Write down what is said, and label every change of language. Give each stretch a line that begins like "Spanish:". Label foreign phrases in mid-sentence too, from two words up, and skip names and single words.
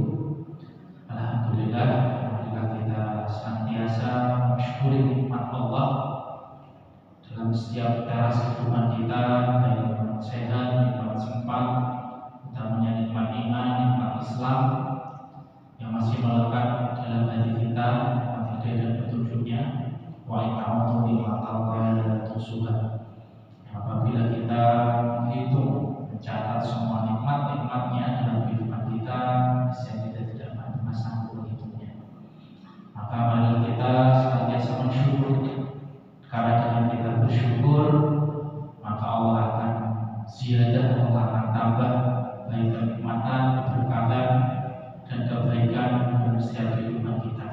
Indonesian: Alhamdulillah, marilah kita senantiasa mensyukuri nikmat Allah dalam setiap teras kehidupan kita, baik nikmat sehat, nikmat sempat, utamanya nikmat iman, nikmat Islam yang masih melekat dalam hati kita, nikmat hidayah dan petunjuknya.
Arabic: Wa ta'awudu nikmatallahi la tuhsuha.
Indonesian: Apabila kita menghitung, mencatat semua nikmat-nikmatnya dalam kehidupan kita, kita tidak pernah sanggup menghitungnya. Maka marilah kita senantiasa bersyukur, karena dengan kita bersyukur, maka Allah akan ziyadah, Allah akan tambah baik kenikmatan, keberkatan, dan kebaikan dalam setiap kehidupan kita.